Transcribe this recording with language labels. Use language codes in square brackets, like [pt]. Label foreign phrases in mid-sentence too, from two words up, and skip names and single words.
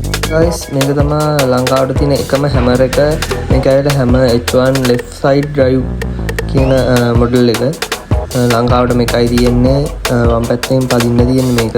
[si] guys මේක තමයි ලංකාවට තියෙන එකම හැමර් එක. මේක ඇවිල්ලා හැමර් H1 [en] left side drive [si] කියන මොඩල් එක. ලංකාවට මේකයි තියෙන්නේ. වම් පැත්තෙන් පදින්න තියෙන්නේ මේක.